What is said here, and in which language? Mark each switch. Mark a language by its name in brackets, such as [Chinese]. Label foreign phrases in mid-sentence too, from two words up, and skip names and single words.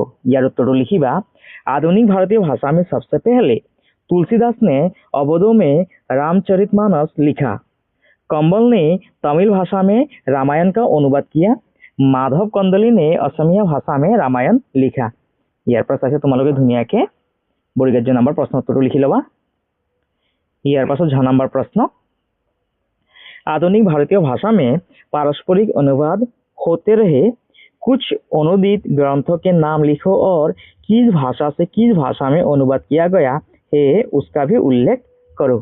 [Assamese] ইয়াৰ উত্তৰ লিখিবা। [Hindi] आधुनिक भारतीय भाषा में सबसे पहले तुलसीदास ने अवधों में रामचरितमानस लिखा। कंबल ने तमिल भाषा में रामायण का अनुवाद किया। माधव कंदली ने असमिया भाषा में रामायण लिखा। [Assamese] ইয়াৰ পাছ আছে তোমালোকে ধুনীয়াকে বৰ্গীয় নম্বৰ প্ৰশ্ন উত্তৰটো লিখি লবা। ইয়াৰ পাছ [Hindi] 6 नंबर प्रश्न, आधुनिक भारतीय भाषा में पारस्परिक अनुवाद होते रहे, कुछ अनुदित ग्रंथों के नाम लिखो और किस भाषा से किस भाषा में अनुवाद किया गया है उसका भी उल्लेख करो।